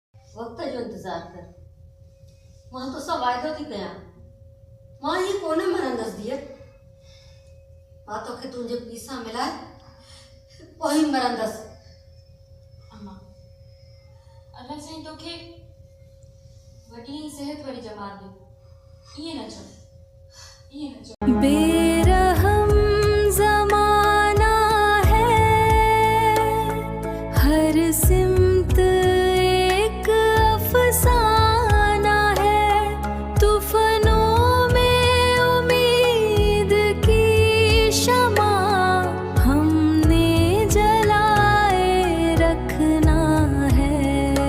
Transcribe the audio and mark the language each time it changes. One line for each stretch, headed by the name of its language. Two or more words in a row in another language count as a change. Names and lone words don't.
Sindhi: वक्त जो इंतजार कर। मां तो सब वायदो थी कया। मां ये कोने मरंदस दिए। मां तो के तुझे पीसा मिलाए वही मरंदस। अम्मा अल्लाह साईं तोखे वॾी ऐं सेहत वारी जमात ॾे। ईअं न चओ।
Urdu: بے رحم زمانہ ہے، ہر سمت ایک افسانہ ہے. طوفانوں میں امید کی شمع ہم نے جلائے رکھنا ہے.